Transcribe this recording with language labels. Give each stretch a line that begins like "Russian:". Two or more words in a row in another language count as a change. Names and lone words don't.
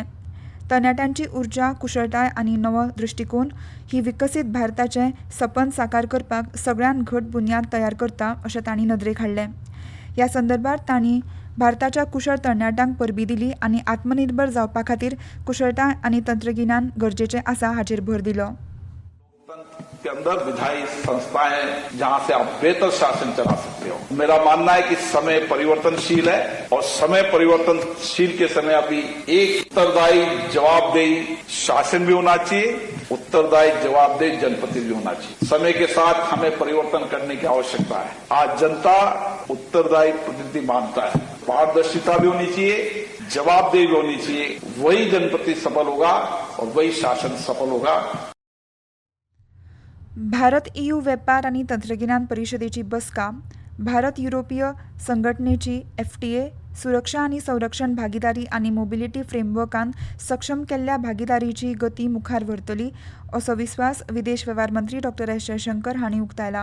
Konkani: तरणाट्यांची उर्जा, कुशळटाय आनी नवो दृश्टिकोन ही विकसीत भारताचें सपन साकार करपाक सगळ्यांत घट बुन्याद तयार करता अशें तांणी नदरेक हाडलें. ह्या संदर्भात तांणी भारताच्या कुशळ तरणाट्यांक परबी दिली आनी आत्मनिर्भर जावपा खातीर कुशळटाय आनी तंत्रगिन्यान गरजेचें आसा हाचेर भर दिलो.
Hindi: के अंदर विधायी संस्थाएं जहां से आप बेहतर शासन चला सकते हो. मेरा मानना है कि समय परिवर्तनशील है और समय परिवर्तनशील के समय अभी एक उत्तरदायी जवाबदेही शासन भी होना चाहिए, उत्तरदायी जवाबदेही जनप्रतिनिधि भी होना चाहिए. समय के साथ हमें परिवर्तन करने की आवश्यकता है. आज जनता उत्तरदायी प्रतिनिधि मानता है. पारदर्शिता भी होनी चाहिए, जवाबदेही भी होनी चाहिए. वही जनप्रतिनिधि सफल होगा और वही शासन सफल होगा.
Konkani: भारत EU वेपार आनी तंत्रगिन्यान परिशदेची बसका, भारत युरोपीय संघटनेची FTA, सुरक्षा आनी संरक्षण भागीदारी आनी मोबिलिटी फ्रेमवर्कान सक्षम केल्ल्या भागीदारीची गती मुखार व्हरतली असो विस्वास विदेश वेव्हार मंत्री डॉ. एस. जयशंकर हांणी उक्तायला.